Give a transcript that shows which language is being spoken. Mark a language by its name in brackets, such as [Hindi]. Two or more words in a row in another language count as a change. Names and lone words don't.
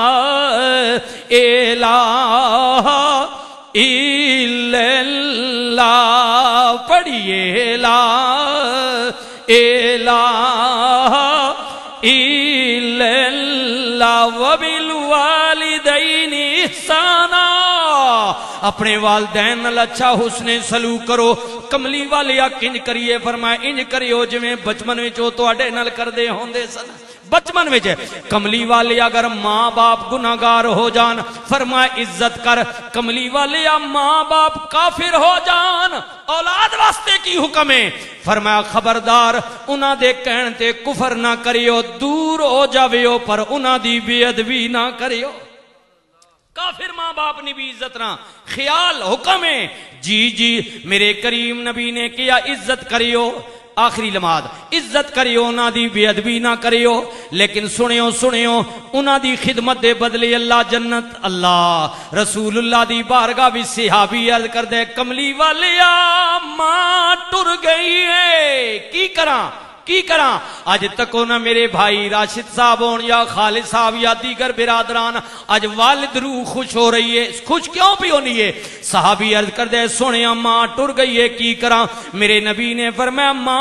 [Arabic] الہ الا اللہ پڑھیے لا الہ الا اللہ وبالوالدین احسانا [Punjabi] اپنے والدین نال اچھا حسن سلوک کرو کملی والے کنج کریے فرمائے انج کریو جویں بچپن وچ او تواڈے نال کردے ہوندے سن بچپن میں کملی والے اگر ماں باپ گناہگار ہو جان فرمائے عزت کر کملی والے ماں باپ کافر ہو جان اولاد واسطے کی حکم ہے فرمایا خبردار انہاں دے کہن تے کفر نہ کریو دور ہو جاویو پر انہاں دی بے ادبی نہ کریو کافر ماں باپ نے بھی عزت نہ خیال حکم ہے جی میرے کریم نبی نے کیا عزت کریو آخری لمحات عزت کریو انہاں دی بے ادبی نہ کریو لیکن سنیو انہاں دی خدمت دے بدلے اللہ جنت اللہ رسول اللہ دی بارگاہ بھی صحابی عرض کر دے کملی والیا ماں ٹر گئی ہے کی کراں [Urdu] آج تک نہ میرے بھائی راشد صاحب ہون یا خالد صاحب یا دیگر برادران آج والد روح خوش ہو رہی ہے خوش کیوں بھی [Punjabi] ہونی ہے صحابی عرض کر دے سونے ماں ٹر گئی ہے کی کراں میرے نبی نے فرمایا ماں